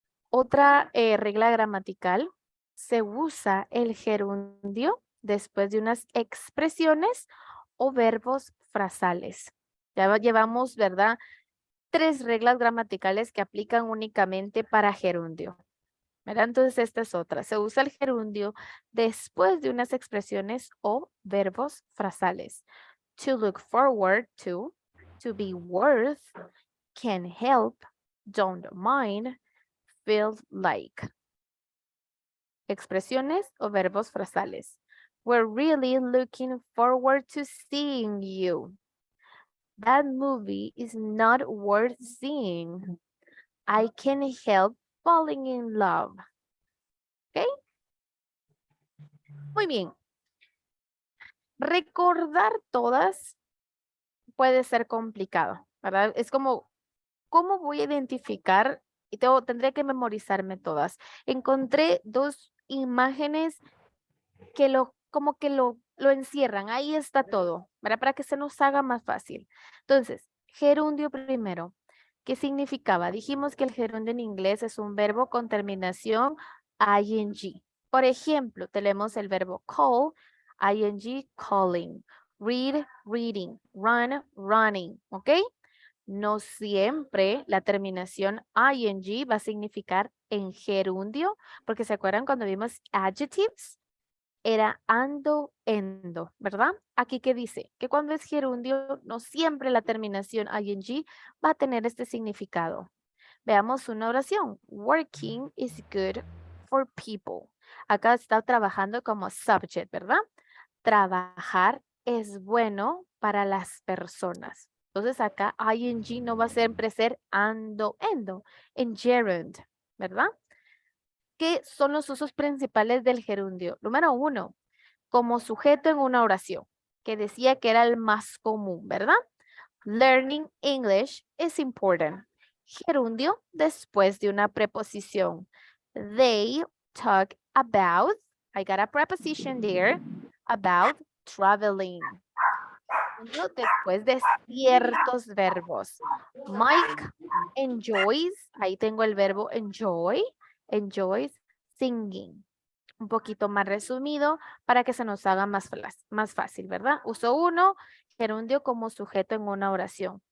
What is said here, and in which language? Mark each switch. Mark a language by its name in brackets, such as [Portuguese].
[Spanish] Otra regla gramatical, se usa el gerundio después de unas expresiones o verbos frasales. Ya llevamos, ¿verdad? 3 reglas gramaticales que aplican únicamente para gerundio. ¿Verdad? Entonces esta es otra. Se usa el gerundio después de unas expresiones o verbos frasales. [English] To look forward to be worth, can help, don't mind, feel like. [Spanish] Expresiones o verbos frasales. [English] We're really looking forward to seeing you. That movie is not worth seeing. I can't help falling in love. ¿Ok? [Spanish] Muy bien. Recordar todas puede ser complicado, ¿verdad? Es como, ¿cómo voy a identificar? Y tendría que memorizarme todas. Encontré 2 imágenes que como que lo encierran. Ahí está todo, ¿verdad? Para que se nos haga más fácil. Entonces, gerundio primero. ¿Qué significaba? Dijimos que el gerundio en inglés es un verbo con terminación ing. Por ejemplo, tenemos el verbo call, ing, calling, read, reading, run, running, ¿ok? No siempre la terminación ing va a significar en gerundio, porque ¿se acuerdan cuando vimos adjectives? Era ando, endo, ¿verdad? Aquí que dice que cuando es gerundio, no siempre la terminación ing va a tener este significado. Veamos una oración. [English] Working is good for people. [Spanish] Acá está trabajando como subject, ¿verdad? Trabajar es bueno para las personas. Entonces acá ing no va a siempre ser ando, endo, en gerund, ¿verdad? ¿Qué son los usos principales del gerundio? Número 1, como sujeto en una oración, que decía que era el más común, ¿verdad? [English] Learning English is important. [Spanish] Gerundio después de una preposición. [English] They talk about, I got a preposition there, about traveling. [Spanish] Gerundio después de ciertos verbos. [English] Mike enjoys, [Spanish] ahí tengo el verbo [English] enjoys singing. [Spanish] Un poquito más resumido para que se nos haga más fácil, ¿verdad? Uso 1, gerundio como sujeto en una oración.